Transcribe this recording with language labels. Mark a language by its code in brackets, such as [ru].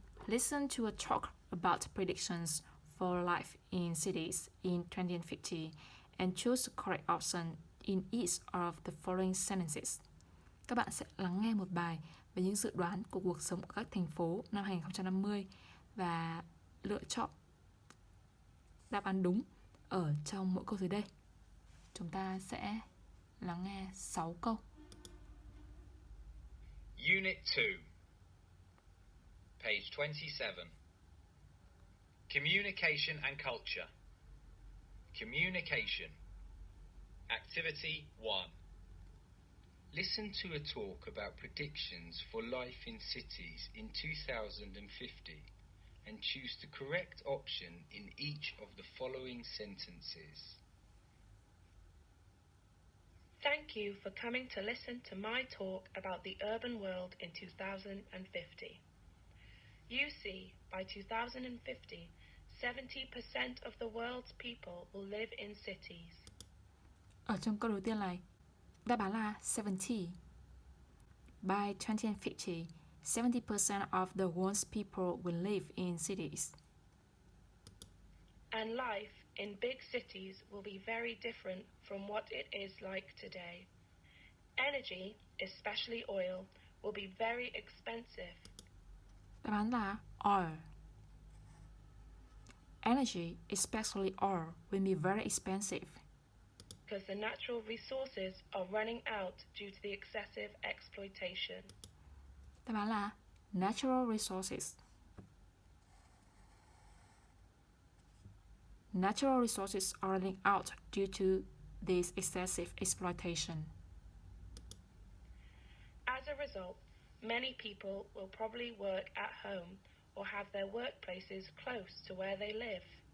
[en] Listen to a talk about predictions for life in cities in 2050 and choose the correct option in each of the following sentences. [vi] Các bạn sẽ lắng nghe một bài về những dự đoán của cuộc sống của các thành phố năm 2050 và lựa chọn đáp án đúng ở trong mỗi câu dưới đây. Chúng ta sẽ lắng nghe 6 câu. [en] Unit 2, page 27. Communication and culture. Communication. Activity 1. Listen to a talk about predictions for life in cities in 2050 and choose the correct option in each of the following sentences. Thank you for coming to listen to my talk about the urban world in 2050. You see, by 2050, 70% of the world's people will live in cities. [vi] Ở trong câu đầu tiên này, đáp án là 70. [en] By 2050, 70% of the world's people will live in cities. And life in big cities will be very different from what it is like today. Energy, especially oil, will be very expensive. [vi] Đáp án là oil. [en] Energy, especially oil, will be very expensive. Because the natural resources are running out due to the excessive exploitation. [vi] Đáp án là [en] natural resources. Natural resources are running out due to this excessive exploitation. As a result, many people will probably work at home or have their workplaces close to where they live.